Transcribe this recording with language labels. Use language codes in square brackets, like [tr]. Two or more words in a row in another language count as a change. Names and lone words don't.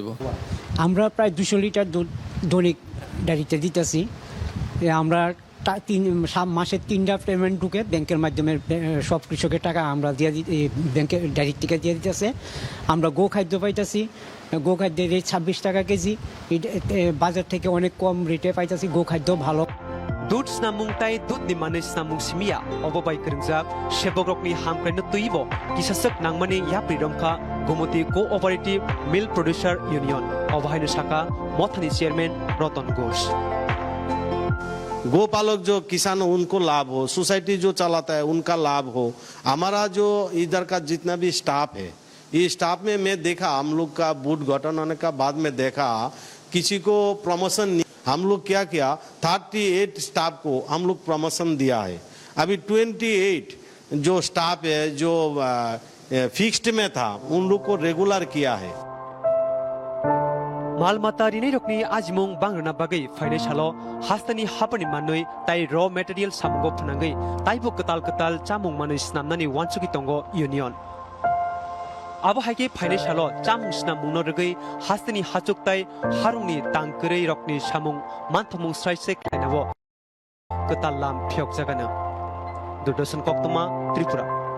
[bn] আমরা প্রায় 200 লিটার দুধ দৈনিক ডায়েরিতে দিতেছি আমরা মাসে 3টা পেমেন্ট ঢুকে ব্যাংকের মাধ্যমে সব কৃষকের টাকা আমরা দিয়ে ব্যাংকের ডাইরেক্ট থেকে দিয়ে দিতেছে আমরা গো খাদ্য পাইতেছি গো খাদ্যের রেট 26 টাকা কেজি বাজার থেকে অনেক কম রেটে পাইতেছি গো খাদ্য ভালো [trp] দুধ স্নামুং তাই দুধ ni manis namung simia obobai kringjak shebogrokni hamkraino tuibo kisasak nangmani yapri romkha gomoti cooperative milk producer union obahaino saka mothani chairman Ratan Ghosh [hi] गोपालक जो किसान उनको लाभ हो सोसाइटी जो चलाता है उनका लाभ हो हमारा जो इधर का जितना भी स्टाफ है इस स्टाफ में मैं देखा हम लोग का बूथ गठन होने का बाद में देखा किसी को प्रमोशन हम लोग क्या किया 38 स्टाफ को हम लोग प्रमोशन दिया है अभी 28 जो स्टाफ है जो फिक्स्ड में था उन लोग को रेगुलर किया है [trp] मालमाता रिनै रकनि आजिमुं बांग्रना बागै फाइनान्सियलो हास्तनि हापनि मानै ताइ र मेटेरियल सामगो फनांगै ताइबो कताल चामुं मानै स्नामनानि वानसुकि तंगो यूनियन आबो हाइके फाइनान्सियलो चामुं स्नामुं नरगै हास्तनि हाचुक ताइ हारुंनि तांकरै रकनि सामुं मानथमुं स्राइसे खाइनावो कताल लाम फियक जागानो दूरदर्शन कोक्तमा त्रिपुरा